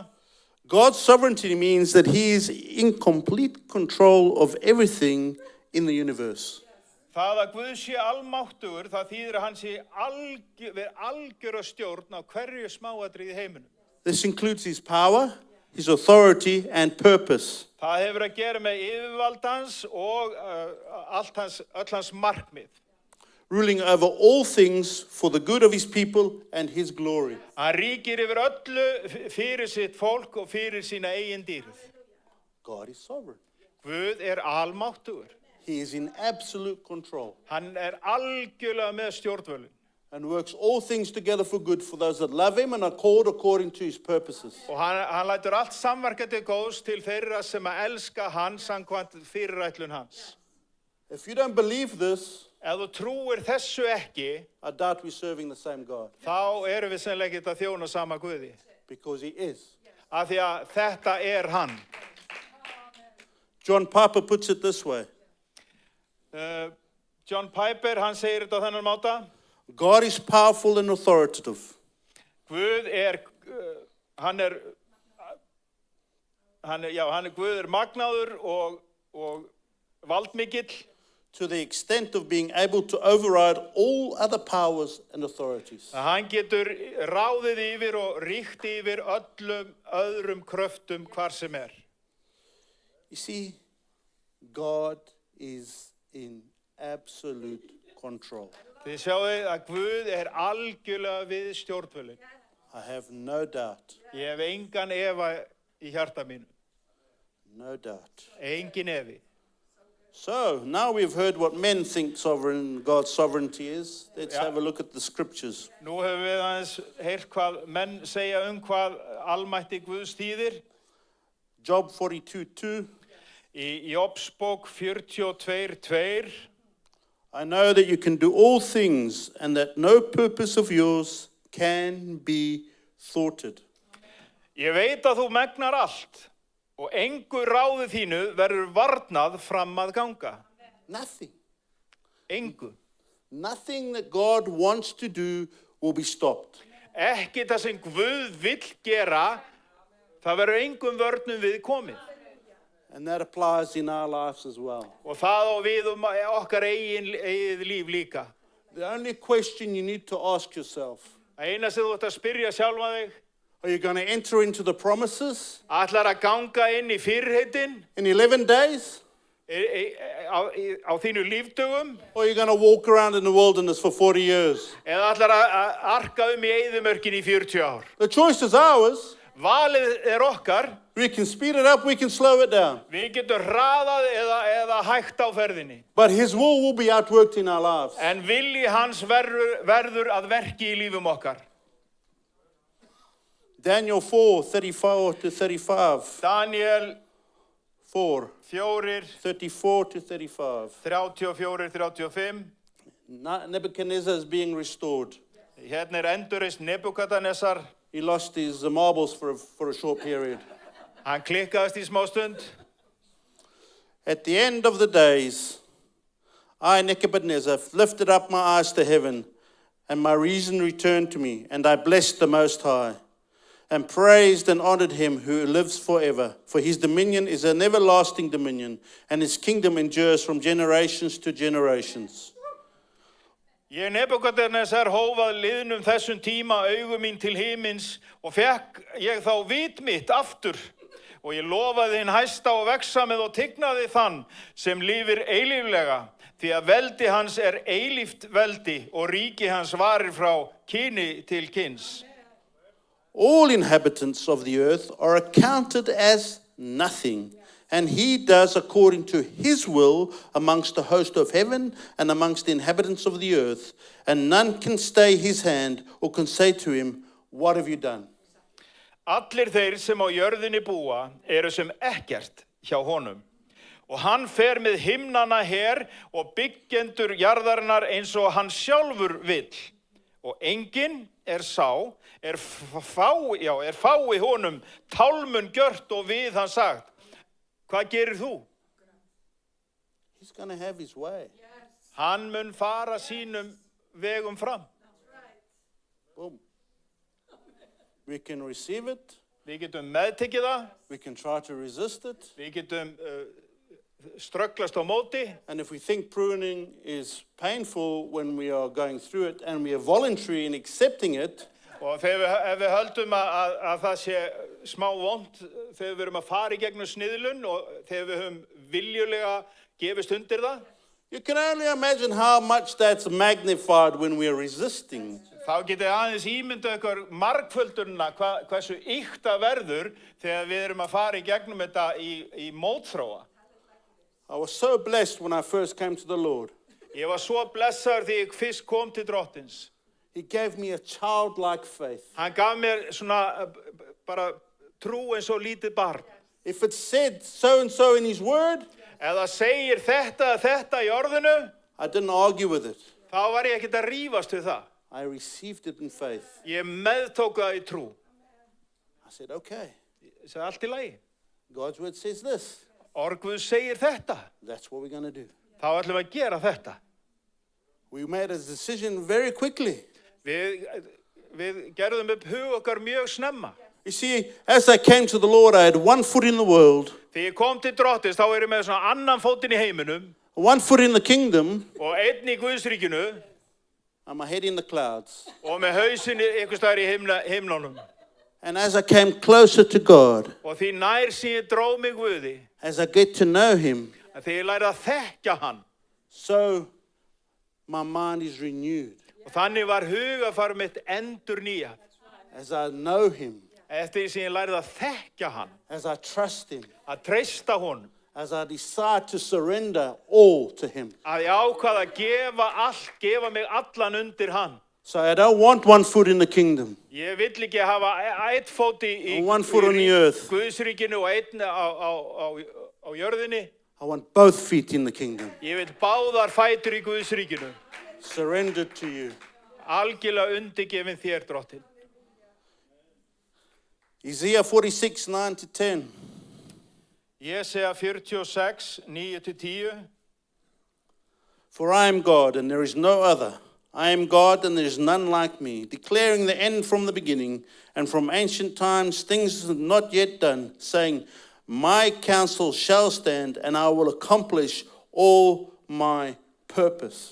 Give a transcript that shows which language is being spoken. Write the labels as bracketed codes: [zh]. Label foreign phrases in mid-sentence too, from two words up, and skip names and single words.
[en] God's sovereignty means that he is in complete control of everything in the universe. [is] Það að Guð sé almáttugur, það þýðir að hann sé algjöra stjórn á hverju smáatriði í heiminum. [en] This includes his power, his authority, and purpose. [is] Það hefur að gera með yfirvald hans og öll hans markmið. [en] Ruling over all things for the good of his people and his glory. [is] Hann ríkir yfir öllu fyrir sitt fólk og fyrir sína eigin dýrð. [en] God is sovereign. [is] Guð almáttugur. [en] He is in absolute control [is] Hann algjörlega með stjórnvölin. [en] and works all things together for good for those that love him and are called according to his purposes. [is] Og hann lætur allt samverka til góðs til þeirra sem að elska hann samkvæmt fyrirætlun hans. [en] If you don't believe this, [is] Ef þú trúir þessu ekki, [en] I doubt we're serving the same God, [is] þá erum við sennilega ekki að þjóna sama Guði. [en] because he is. [is] Af því að þetta hann. [en] John Piper puts it this way. [is] John Piper, hann segir þetta á þennan máta. [en] God is powerful and authoritative. [is] Guð hann hann er Guð magnaður og valdmikill, [en] to the extent of being able to override all other powers and authorities. [is] að hann getur ráðið yfir og ríkt yfir öllum öðrum kröftum hvar sem er. [en] You see, God is in absolute control. [is] Þið sjáið að Guð er algjörlega við stjórnvölinn. [en] I have no doubt, [is] Ég hef engan efa í hjarta mínu. [en] no doubt. [is] Engin efi. [en] So, now we've heard what men think God's sovereignty is. Let's Yeah. have a look at the scriptures. [is] Nú höfum við aðeins heyrt hvað menn segja hvað almætti Guðs þýðir. [en] Job 42:2. [is] Í Jobsbók 42:2. [en] I know that you can do all things and that no purpose of yours can be thwarted. [is] Ég veit að þú megnar allt og engu ráði þínu verður varnað fram að ganga. [en] Nothing. [is] Engu. [en] Nothing that God wants to do will be stopped. [is] Ekki það sem Guð vill gera, það verður engum vörnum við komið. [en] And that applies in our lives as well. [is] Og það á við okkar eigið líf líka. [en] The only question you need to ask yourself, [is] Það eina sem þú ætti að spyrja sjálfa þig, [en] are you going to enter into the promises [is] ætlar að ganga inn í fyrirheitin [en] in 11 days? [is] á þínu lífdögum, [en] Or are you going to walk around in the wilderness for 40 years? [is] eða ætlar að arka í eyðimörkin í 40 ár? [en] The choice is ours. [is] Valið er okkar. [en] We can speed it up, we can slow it down. [is] Við getum hraðað eða hægt á ferðinni. [en] But His will be outworked in our lives. [is] En vilji hans verður að verki í lífum okkar. [en] Daniel 4:34-35. [is] Daniel 4, 4, 34-35. 34, 35. [en] Nebuchadnezzar is being restored. [is] Hérna endurreist Nebukadnesar. [en] He lost his marbles for a short period. [is] Hann klikkaðist í smá stund. [en] At the end of the days, I, Nebuchadnezzar, lifted up my eyes to heaven, and my reason returned to me, and I blessed the Most High, and praised and honored him who lives forever. For his dominion is an everlasting dominion, and his kingdom endures from generations to generations. [is] Ég Nebukadnesar hófað liðnum þessum tíma augu mín til himins og fekk ég þá vit mitt aftur og ég lofaði hinn hæsta og vegsamið og tignaði þann sem lifir eilíflega því að veldi hans er eilíft veldi og ríki hans varir frá kyni til kyns. [en] All inhabitants of the earth are accounted as nothing, and he does according to his will amongst the host of heaven and amongst the inhabitants of the earth, and none can stay his hand or can say to him, what have you done? [is] Allir þeir sem á jörðinni búa eru sem ekkert hjá honum. Og hann fer með himnana her og byggjendur jarðarinnar eins og hann sjálfur vill. Og enginn sá, fái honum tálmun gjört og við hann sagt. Hvað gerir þú? [en] He's going to have his way. [is] Hann mun fara sínum vegum fram. [en] Boom. We can receive it. [is] Við getum meðtekið það. [en] We can try to resist it. [is] Við getum strögglast á móti. [en] And if we think pruning is painful when we are going through it and we are voluntary in accepting it, [is] Og ef við höldum að það sé smá vont þegar við erum að fara í gegnum sniðlun og þegar við höfum viljulega gefist undir það, [en] you can only imagine how much that's magnified when we are resisting. [is] þá getið aðeins ímyndað ykkur margföldunna hversu ýkt það verður þegar við erum að fara í gegnum þetta í mótþróa. [en] I was so blessed when I first came to the Lord. [is] Ég var svo blessaður þegar ég fyrst kom til Drottins. [en] He gave me a childlike faith. [is] Hann gaf mér svona bara trú eins og lítið barn. [en] If it said so and so in his word, [is] Eða segir þetta í orðinu, [en] I didn't argue with it. [is] þá var ég ekkert að rífast við það. [en] I received it in faith. [is] Ég meðtók það í trú. [en] I said, okay, [is] Ég sagði allt í lagi. [en] God's word says this. [is] Orð Guðs segir þetta. [en] That's what we're going to do. [is] Þá ætlum við að gera þetta. [en] We made a decision very quickly. [is] Við gerðum upp hug okkar mjög snemma. [en] You see, as I came to the Lord, I had one foot in the world, [is] Þegar ég kom til drottins, þá er ég með svona annan fótinn í heiminum [en] one foot in the kingdom, [is] og einn í Guðsríkinu [en] and my head in the clouds. [is] og með hausinn einhvers staðar í himnunum. [en] And as I came closer to God, [is] Og því nær sem ég dró mig Guði, [en] as I get to know Him, [is] að þegar ég lærði að þekkja hann, [en] so my mind is renewed. [is] og þannig var hugafar mitt endurnýjað. [en] As I know Him, [is] Eftir því sem ég lærði að þekkja hann, [en] as I trust Him, [is] að treysta honum, [en] as I decide to surrender all to Him. [is] að ég ákvað að gefa mig allan undir hann. [en] So I don't want one foot in the kingdom, [is] Ég vill ekki hafa eitt fót í [en] one foot on the earth. [is] Guðsríkinu og einn á jörðinni. [en] I want both feet in the kingdom, [is] Ég vil báðar fætur í Guðsríkinu. [en] surrendered to you. [is] Algjörlega undirgefin þér, drottin. [en] Isaiah 46, 9 to 10. [is] Jesea 46, 9-10. [en] For I am God, and there is no other. I am God, and there is none like me, declaring the end from the beginning, and from ancient times things not yet done, saying, my counsel shall stand, and I will accomplish all my purpose.